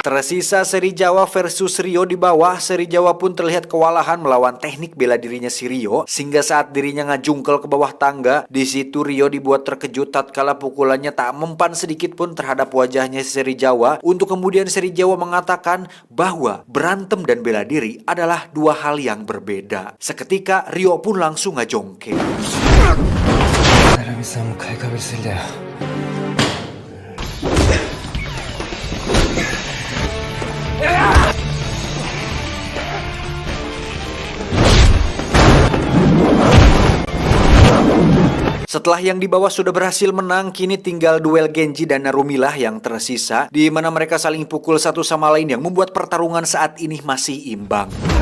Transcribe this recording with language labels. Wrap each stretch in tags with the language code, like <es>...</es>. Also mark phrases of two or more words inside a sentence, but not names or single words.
<id>Tersisa seri Jawa versus Rio di bawah. Seri Jawa pun terlihat kewalahan melawan teknik bela dirinya si Rio, sehingga saat dirinya ngajungkel ke bawah tangga, di situ Rio dibuat terkejut tatkala pukulannya tak mempan sedikit pun terhadap wajahnya seri Jawa, untuk kemudian seri Jawa mengatakan bahwa berantem dan bela diri adalah dua hal yang berbeda. Seketika Rio pun langsung ngajongke.</id> <ja>成美さんも買いかぶりすぎだよ。</ja> <id>Setelah yang di bawah sudah berhasil menang, kini tinggal duel Genji dan Narumi lah yang tersisa, di mana mereka saling pukul satu sama lain yang membuat pertarungan saat ini masih imbang.</id>